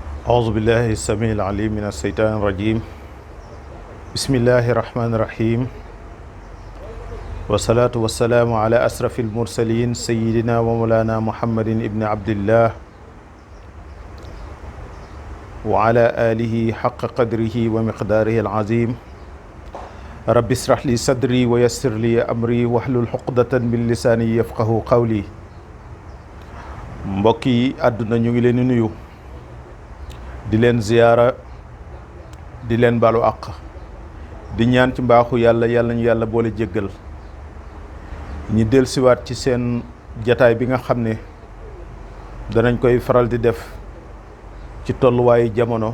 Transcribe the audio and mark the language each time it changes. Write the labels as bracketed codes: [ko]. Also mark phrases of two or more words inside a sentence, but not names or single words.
[ar] أعوذ بالله السميع العليم من الشيطان الرجيم بسم الله الرحمن الرحيم والصلاة والسلام على أشرف المرسلين سيدنا ومولانا محمد ابن عبد الله وعلى آله حق قدره ومقداره العظيم رب اشرح لي صدري ويسر لي أمري واحلل عقدة من لساني يفقه قولي [wo] mbokki àdduna ñu ngi leen di nuyu di leen ziyaara di leen balu àq di ñaan ci mbaaxu yàlla ñu yàlla boole jéggal ñi dellusiwaat ci seen jataay bi nga xam ne danañ koy faral di def ci tolluwaayu jamono.